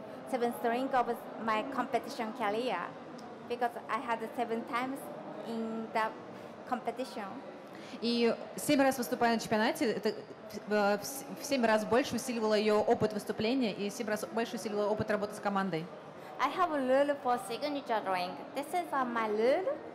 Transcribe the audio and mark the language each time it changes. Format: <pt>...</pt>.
<en>7th drink of my competition career, because I had 7 times in the competition.</en> <ru>И 7 раз выступая на чемпионате, это в 7 раз больше усиливало ее опыт выступления и 7 раз больше усиливало опыт работы с командой.</ru> <en>I have a rule for signature drink. This is my rule.</en>